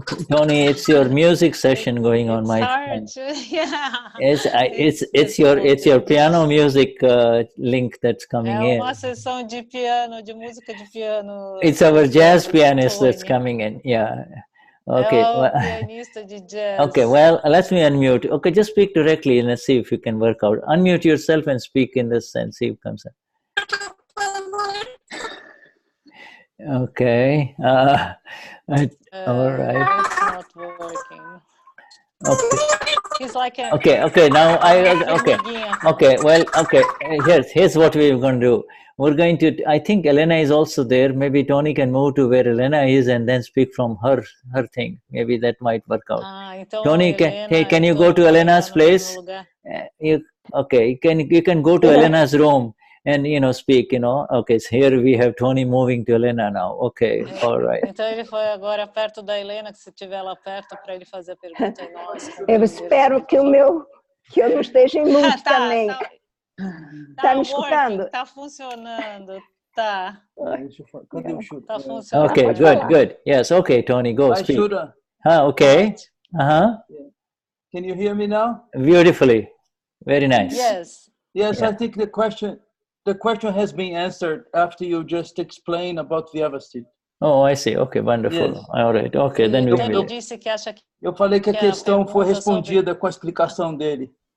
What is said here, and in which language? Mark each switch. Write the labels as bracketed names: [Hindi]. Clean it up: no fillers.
[English] Tony, it's your music session going on, my friend. It's your piano music link that's coming in. [Portuguese] É uma sessão de piano, de música de piano. [English] It's our jazz pianist that's coming in. Yeah. Okay. [Portuguese] É o pianista de jazz. [English] Okay. Well, let me unmute. Okay, just speak directly and let's see if you can work out. Unmute yourself and speak in this and see if it comes in. Okay. All right. It's not working. Okay. He's like a Okay. Now okay. Well, okay. Here's what we're going to do. We're going to. I think Elena is also there. Maybe Tony can move to where Elena is and then speak from her thing. Maybe that might work out. [Portuguese] Então [English] Tony, can you go to Elena's place? You can go to Elena's room. And speak, okay, so here we have Tony moving to Elena now. Okay, all right. [Portuguese] Então ele foi agora perto da Helena, que se estiver lá perto para ele fazer a pergunta em nós. Eu espero que eu não esteja em mute também. Tá me escutando? Tá funcionando, tá. Cadê o Shuddha? Tá funcionando. [English] Okay, good. Yes, okay, Tony, go speak. Shuddha. Okay. Can you hear me now? Beautifully. Very nice. Yes. Yes, yeah. I think the question has been answered after you just explained about Vyavasthit. Oh, I see. Okay, wonderful. Yes. All right. Okay, then we will. [Portuguese] Eu falei que a questão foi respondida com a explicação dele.